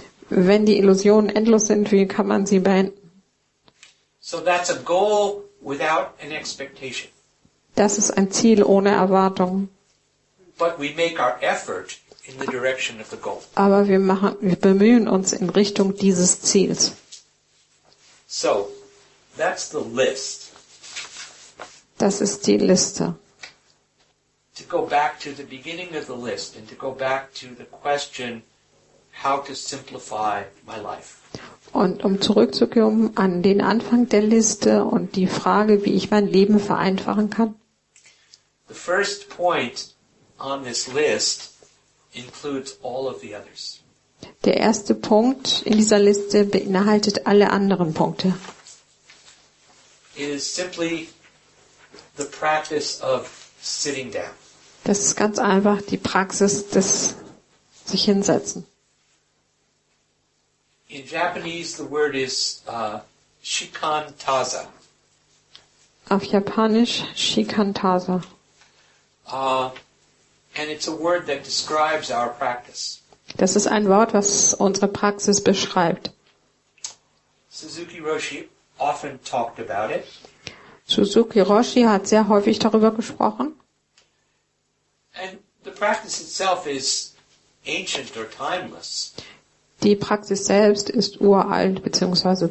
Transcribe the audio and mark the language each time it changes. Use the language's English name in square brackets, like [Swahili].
[German] Wenn die Illusionen endlos sind, wie kann man sie beenden? [English] So that's a goal without an expectation. [German] Das ist ein Ziel ohne Erwartung. [English] But we make our effort in the direction of the goal. [German] Aber wir bemühen uns in Richtung dieses Ziels. [English] So, that's the list. [German] Das ist die Liste. [English] To go back to the beginning of the list and to go back to the question, how to simplify my life. [German] Und um zurückzukommen an den Anfang der Liste und die Frage, wie ich mein Leben vereinfachen kann. [English] The first point on this list includes all of the others. [German] Der erste Punkt in dieser Liste beinhaltet alle anderen Punkte. [English] It is simply the practice of sitting down. [German] Das ist ganz einfach die Praxis des sich hinsetzen. [English] In Japanese, the word is shikantaza. [German] Auf Japanisch Shikantaza. [English] And it's a word that describes our practice. [German] Das ist ein Wort, was unsere Praxis beschreibt. [English] Suzuki Roshi often talked about it. [German] Suzuki Roshi hat sehr häufig darüber gesprochen. [English] And the practice itself is ancient or timeless. [German] Die Praxis selbst ist uralt bzw.